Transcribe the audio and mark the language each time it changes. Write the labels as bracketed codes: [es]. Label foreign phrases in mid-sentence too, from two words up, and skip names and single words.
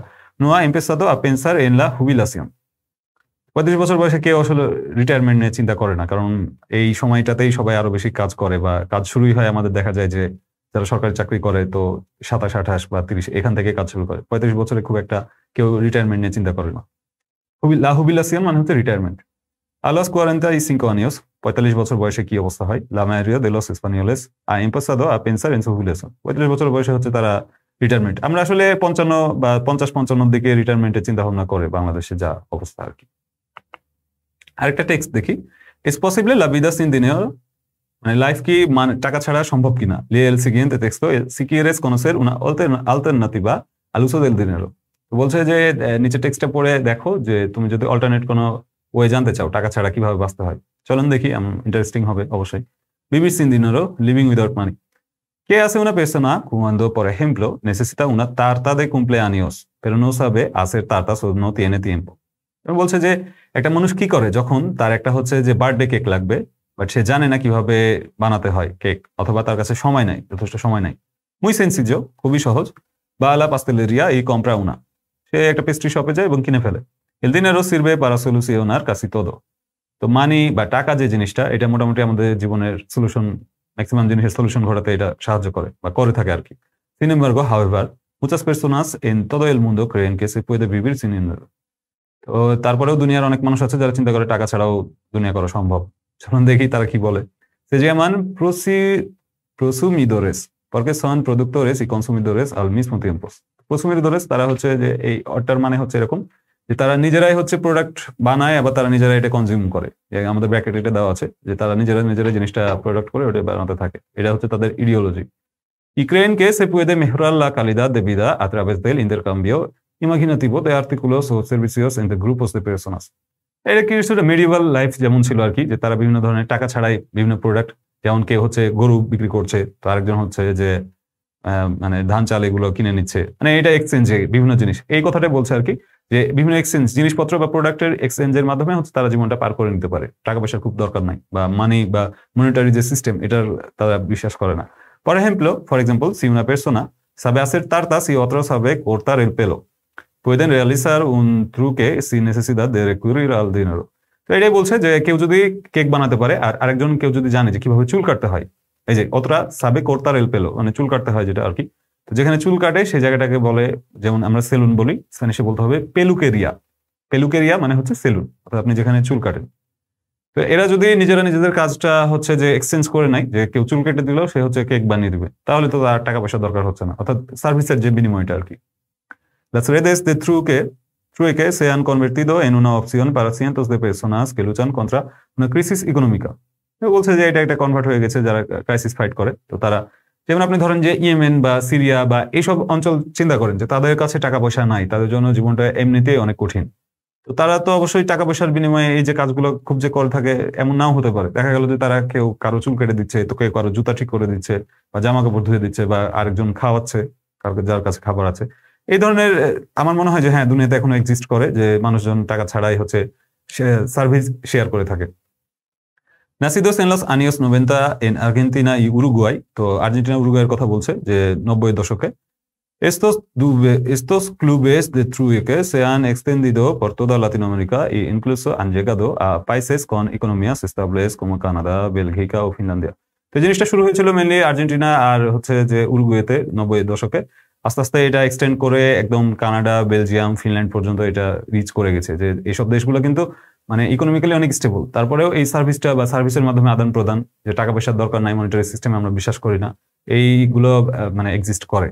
[es] no ha empezado a pensar en la jubilación, [bn] 35 বছর বয়সে কেউ আসলে রিটায়ারমেন্ট নিয়ে চিন্তা করে না, কারণ এই সময়টাতেই সবাই আরো বেশি কাজ করে বা কাজ শুরুই হয়। আমাদের দেখা যায় যে যারা সরকারি চাকরি করে তো 27, 28 বা 30 এখান থেকে কাজ শুরু করে। 35 বছরে খুব একটা কেউ রিটায়ারমেন্ট নিয়ে চিন্তা করে না। [es] La jubilación [bn] মানে হচ্ছে রিটায়ারমেন্ট। [es] A los 45 años [bn] 45 বছর বয়সে কি অবস্থা হয়? [es] La mayoría de los españoles ha empezado a pensar en su jubilación, [bn] 45 বছর বয়সে হচ্ছে তারা রিটায়ারমেন্ট। আমরা আসলে 55 বা 50-55 দিকে রিটায়ারমেন্টের চিন্তা ভাবনা করে বাংলাদেশে যা অবস্থা আর কি। আরেকটা টেক্সট দেখি, [es] es posible la vida sin dinero, [bn] মানে লাইফ কি মানে টাকা ছাড়া সম্ভব কিনা? [es] lee el siguiente texto si quieres conocer una alternativa al uso del dinero, [bn] তো বলছে যে নিচে টেক্সটটা পড়ে দেখো যে তুমি যদি অল্টারনেট কোনো ওয়ে জানতে চাও টাকা ছাড়া কিভাবে বাঁচতে হয়, চলুন দেখি, ইন্টারেস্টিং হবে অবশ্যই। [es] vivir sin dinero, [en] living without money. [es] ¿Qué hace una persona cuando, por ejemplo, necesita una tarta de cumpleaños, pero no sabe hacer tartas o no tiene tiempo? [bn] বলছে যে একটা মানুষ কি করে যখন তার একটা হচ্ছে যে [en] birthday cake [bn] লাগবে, বাট সে জানে না কিভাবে বানাতে হয় কেক, অথবা তার কাছে সময় নাই, যথেষ্ট সময় নাই। [es] muy sencillo, [bn] খুবই সহজ। [es] va a la pastelería y compra una, [bn] সে একটা পেস্ট্রি শপে যায় এবং কিনে ফেলে। [es] el dinero sirve para solucionar casi todo, [bn] তো মানি বা টাকা যে জিনিসটা এটা মোটামুটি আমাদের জীবনের সলিউশন, ম্যাক্সিমাম জিনিসের সলিউশন ঘটাতে এটা সাহায্য করে বা করে থাকে আর কি। [es] sin embargo, however, muchas personas en todo el mundo creen que se puede vivir sin dinero, [bn] তো তারপরেও দুনিয়ার অনেক মানুষ আছে যারা চিন্তা করে টাকা ছাড়াও দুনিয়া করা সম্ভব। চলুন দেখি তারা কি বলে। [es] se llaman prosumidores porque son productores y consumidores al mismo tiempo. [bn] prosumidores তারা হচ্ছে যে এই অর্ডার মানে হচ্ছে এরকম যে তারা নিজেরাই হচ্ছে প্রোডাক্ট বানায়, আবার তারা নিজেরাই এটা কনজিউম করে। আমাদের ব্র্যাকেটে এটা দেওয়া আছে যে তারা নিজেরাই জিনিসটা প্রোডাক্ট করে ওটা বানাতে থাকে, এটা হচ্ছে তাদের ইডিওলজি। [es] y creen que se puede mejorar la calidad de vida a través del intercambio imaginativo de artículos o servicios entre grupos de personas. [bn] এটা কি কিছুটা মেডিভাল লাইফ যেমন ছিল আর কি, যে তারা বিভিন্ন ধরনের টাকা ছাড়াই বিভিন্ন প্রোডাক্ট, যেমন কেউ হচ্ছে গরু বিক্রি করছে, তো আরেকজন হচ্ছে যে মানে ধান চাল এগুলো কিনে নিচ্ছে, মানে এটা এক্সচেঞ্জে বিভিন্ন জিনিস, এই কথাটা বলছে আর কি, যে বিভিন্ন এক্সচেঞ্জ জিনিসপত্র বা প্রোডাক্টের এক্সচেঞ্জের মাধ্যমে হচ্ছে তারা জীবনটা পার করে নিতে পারে, টাকা পয়সার খুব দরকার নাই, বা মানি বা মনিটারি যে সিস্টেম এটার তারা বিশ্বাস করে না। [es] Por ejemplo, si una persona sabe hacer tartas y otro sabe cortar el pelo, pueden realizar un truque sin necesidad de recurrir al dinero. [bn] তো এটাই বলছে যে কেউ যদি কেক বানাতে পারে আর আরেকজন কেউ যদি জানে যে কিভাবে চুল কাটতে হয়, এই যে অতরা সাবে [es] cortar el pelo [bn] মানে চুল কাটতে হয় যেটা আর কি, তো যেখানে চুল কাটে সেই জায়গাটাকে বলে, যেমন আমরা সেলুন বলি, স্প্যানিশে বলতে হবে পেলুকেরিয়া। পেলুকেরিয়া মানে হচ্ছে সেলুন, অর্থাৎ আপনি যেখানে চুল কাটেন। তো এরা যদি নিজেরা নিজেদের কাজটা হচ্ছে যে এক্সচেঞ্জ করে নেয়, যে কেউ চুল কেটে দিলেও সে হচ্ছে কেক বানিয়ে দিবে, তাহলে তো তার টাকা পয়সা দরকার হচ্ছে না, অর্থাৎ সার্ভিসের যে বিনিময়টা আর কি। [es] Las redes de trueque se han convertido en una opción para cientos de personas que luchan contra una crisis económica. [bn] বলছে যে এটা একটা কনভার্ট হয়ে গেছে যারা [en] crisis fight [bn] করে। তো তারা, যেমন আপনি ধরেন যে ইয়েমেন বা সিরিয়া বা এইসব অঞ্চল চিন্তা করেন যে তাদের কাছে টাকা পয়সা নাই, তাদের জন্য জীবনটা এমনিতেই অনেক কঠিন। তো তারা তো অবশ্যই টাকা পয়সার বিনিময়ে এই যে কাজগুলো খুব যে করে থাকে এমন নাও হতে পারে। দেখা গেল যে তারা কেউ কারো চুল কেটে দিচ্ছে, তো কেউ কারো জুতা ঠিক করে দিচ্ছে, বা জামা কাপড় ধুয়ে দিচ্ছে, বা আরেকজন খাওয়াচ্ছে কাউকে যার কাছে খাবার আছে। এই ধরনের আমার মনে হয় যে হ্যাঁ, দুনিয়াতে এখনো এক্সিস্ট করে যে মানুষজন টাকা ছাড়াই হচ্ছে সার্ভিস শেয়ার করে থাকে। [es] Nacidos en los años 90 en Argentina y Uruguay, [bn] তো আর্জেন্টিনা উরুগুয়ের কথা বলছে যে 90-এর দশকে, [es] estos clubes de trueque se han extendido por toda Latinoamérica e incluso han llegado a países con economías estables como Canadá, Bélgica o Finlandia. [bn] তো জিনিসটা শুরু হয়েছিল মেনলি আর্জেন্টিনা আর হচ্ছে যে উরুগুয়েতে 90-এর দশকে। আস্তে আস্তে এটা এক্সটেন্ড করে একদম কানাডা, বেলজিয়াম, ফিনল্যান্ড পর্যন্ত এটা রিচ করে গেছে। যে এইসব দেশগুলো কিন্তু মানে ইকোনমিক্যালি অনেক স্টেবল, তারপরেও এই সার্ভিসটা বা সার্ভিসের মাধ্যমে আদান প্রদান, যে টাকা পয়সার দরকার নাই, [en] monetary system [bn] আমরা বিশ্বাস করি না, এইগুলো মানে এক্সিস্ট করে।